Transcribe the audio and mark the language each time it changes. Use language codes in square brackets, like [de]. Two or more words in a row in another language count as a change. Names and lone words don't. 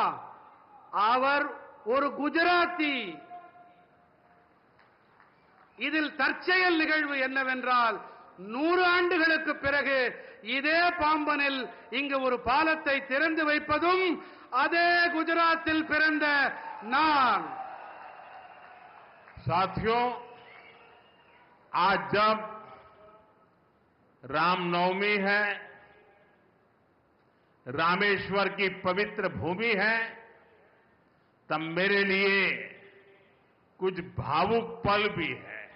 [ta] அவர் ஒரு குஜராத்தி. இதில் தற்செயல் நிகழ்வு என்னவென்றால், 100 ஆண்டுகளுக்கு பிறகு இதே பாம்பனில் இங்கு ஒரு பாலத்தை திறந்து வைப்பதும் அதே குஜராத்தில் பிறந்த நான். [hi] साथियों, आज जब रामनवमी है, रामेश्वर की पवित्र भूमि है, तब मेरे लिए कुछ भावुक पल भी है.